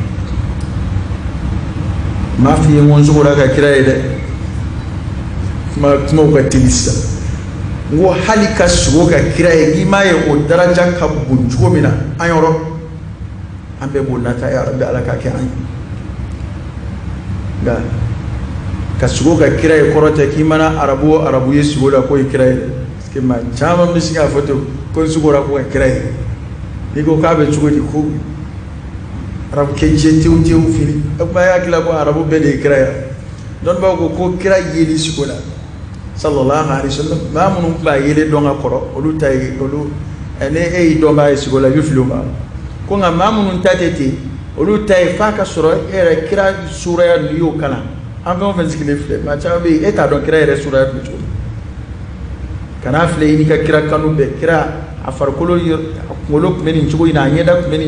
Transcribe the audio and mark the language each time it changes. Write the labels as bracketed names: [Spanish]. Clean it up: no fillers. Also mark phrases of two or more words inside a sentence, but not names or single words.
[Bambara] m'a f'i ye n ko n sogora ka kira ye dɛ kumaw ka teli sisan n ko hali ka sogo ka kira ye k'i m'a ye o daraja ka bon cogo min na an yɔrɔ an bɛɛ b'o nata [Arabic] يا رب [Bambara] ala k'a kɛ an ye nka ka sogo ka kira ye kɔrɔ tɛ k'i mana arabu o arabu ye sogo la k'o ye kira ye dɛ [French] parce que [Bambara] maa caman bɛ se k'a fɔ ten ko n sogora ko ka kira ye n'i ko k'a bɛ cogo di ko arabu kɛ jɛ tewu tewu fili e kuma y'a hakili la ko arabu bɛɛ de ye kira ye dɔnnibaw ko kira yeli sogo la [Arabic] صلى الله عليه وسلم [Bambara] maa minnu tun b'a yeli dɔn ka kɔrɔ olu ta ye olu ni e y'i dɔn b'a ye sogo la i bɛ fili o ma ko nka maa minnu ta tɛ ten olu ta ye f'a ka sɔrɔ e yɛrɛ kira suraya n'i y'o kalan an fɛn o fɛn sigilen filɛ maa caman bɛ yen e t'a dɔn kira yɛrɛ suraya tun bɛ cogo min kana filɛ i n'i ka kira kanu bɛɛ kira a farikolo a kunkolo tun bɛ nin cogo in na a ɲɛda tun bɛ